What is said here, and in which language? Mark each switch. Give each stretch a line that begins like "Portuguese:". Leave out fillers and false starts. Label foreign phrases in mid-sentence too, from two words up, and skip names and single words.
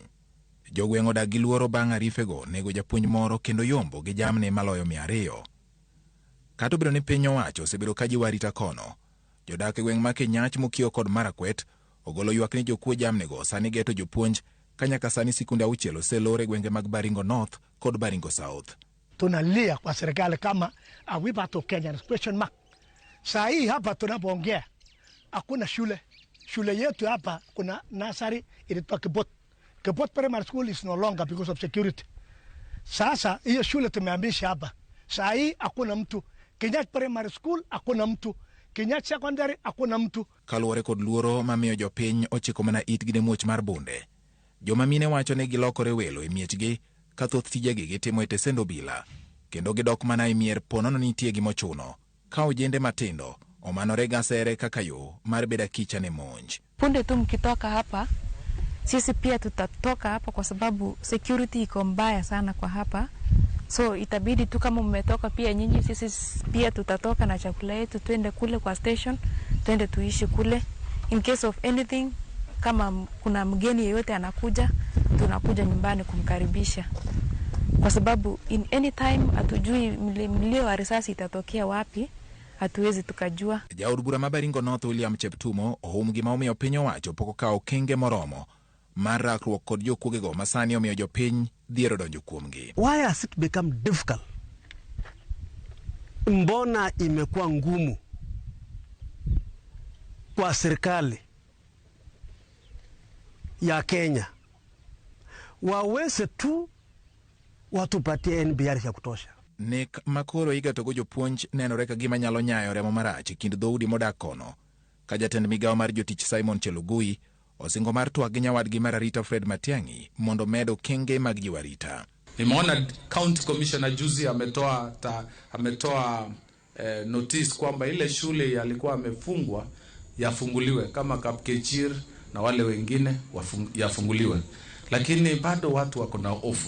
Luo (Kenya and Tanzania): Jogweng' odak gi luoro bang' arifego nego japuonj moro kendo yombo gi jamni maloyo 200. Kata obedo ni piny owacho osebedo ka jiwo arita kono, jodak e gweng' ma Kenyach Mokio kod Marakwet ogolo ywak ni jokuo jamnigo sani geto jopuonj ka nyaka sani sikunde 6 oselor e gwenge mag Baringo North kod Baringo South.
Swahili: Tunalia kwa serikali kama
English: are we part of Kenya? Question mark.
Swahili: Saa hii hapa tunapoongea hakuna shule. Shule yetu hapa kuna nursery inaitwa Kibot.
English: Kibot Primary School is no longer because of security.
Swahili: Sasa hiyo shule tumeamisha hapa. Saa hii hakuna mtu. Kenyat Primary School hakuna mtu. Kenyat Secondary hakuna mtu.
Luo (Kenya and Tanzania): Kaluwore kod luoro mamiyo jopiny ochiko mana itgi ne muoch mar bunde. Joma mine wacho ni gilokore welo e miechgi ka thoth tijegi gitimo e tesend obila, kendo gidok mana e mier ponono nitie gimochuno ka ojende matindo omanore gasere kaka yo mar beda kicha ne monj.
Swahili: Punde tu mkitoka hapa, sisi pia tutatoka hapa kwa sababu security iko mbaya sana kwa hapa. So itabidi tu kama mmetoka pia nyinyi, sisi pia tutatoka na chakula yetu twende kule kwa station, twende tuishi kule.
English: In case of anything,
Swahili: kama kuna mgeni yeyote anakuja, tunakuja nyumbani kumkaribisha. Kwa sababu
English: in any time
Swahili: hatujui mlio wa risasi itatokea wapi, hatuwezi tukajua.
Luo (Kenya and Tanzania): Jaod bura ma Baringo North William Cheptumo ohum gima omiyo piny owacho pok okawo okenge moromo mar rakruok kod jokuogego masani omiyo jopiny dhiero donjo kuomgi.
English: Why has it become difficult?
Swahili: Mbona imekuwa ngumu kwa serikali ya Kenya waweze tu watupatie NBR ya kutosha?
Luo (Kenya and Tanzania): Nek makoro igatogo jopuonj nenore ka gima nyalo nyayo remo marach kind dhoudi modak kono, ka jatend migawo mar jotich Simon Chelugui osingo mar twak gi nyawadgi mar arita Fred Matiang'i mondo medo kenge mag jiwarita.
Swahili: Nimeona
English: county commissioner
Swahili: juzi ametoa notice kwamba ile shule yalikuwa amefungwa yafunguliwe, kama Kapkechir na wale wengine yafunguliwe, lakini bado watu wako na hofu.